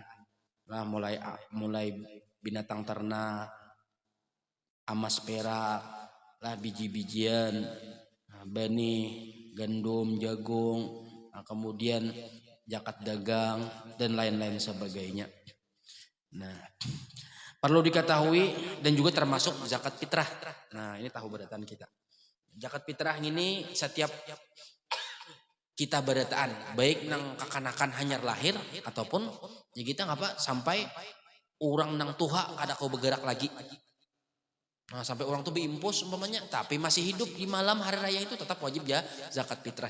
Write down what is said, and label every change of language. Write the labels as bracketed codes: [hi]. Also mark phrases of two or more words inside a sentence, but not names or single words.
[bjn] Nah, mulai binatang ternak, emas perak, lah biji-bijian, benih, gandum, jagung, kemudian zakat dagang dan lain-lain sebagainya. Nah, perlu diketahui dan juga termasuk zakat fitrah. Nah, ini tahu berataan kita. Zakat fitrah ini setiap kita berataan, baik nang kakanakan hanyar lahir ataupun ya kita ngapa sampai orang nang tuha kada kau bergerak lagi. Nah, sampai orang tuh biimpus umpamanya tapi masih hidup di malam hari raya itu tetap wajib ya zakat fitrah.